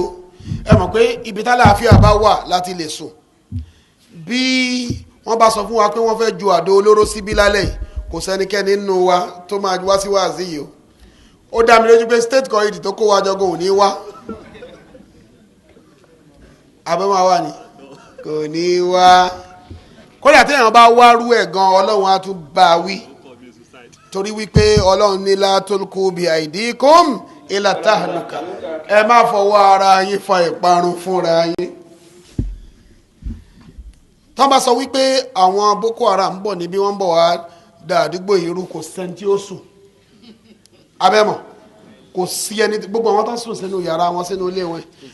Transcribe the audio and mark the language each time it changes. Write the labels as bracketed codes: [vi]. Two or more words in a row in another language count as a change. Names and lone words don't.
[yo] ẹ mọ̀ pé ibi tálàáfíà bá wà láti lè sùn bí wọ́n bá sọ fún wa pé wọ́n fẹ́ ju àdó olóró síbí lálẹ́ yìí kò sẹ́nikẹ́ni nínú wa tó máa wá sí wáàsí yìí o ó dá mi lójú pé [en] state committee [yo] tó kó wa jọgọ ò ní wá abẹ́mọ̀ wa ni kò ní wá kódà téèyàn bá wárú ẹ̀ gan Ọlọ́run á tún bá a wí torí wípé Ọlọ́run ní [ar] لا تلقوا بأيديكم إلى التهلكة [yo] ẹ má fọwọ́ ara yín fa ìparun fúnra yín. tọ́ bá sọ wípé àwọn Boko Haram ń bọ̀ níbí wọ́n ń bọ̀ wá da àdúgbò ìrú kò sẹ́ni tí ó sùn abẹ́mọ̀ kò sí ẹni gbogbo àwọn tó sùn sínú yàrá wọn sínú ilé wọn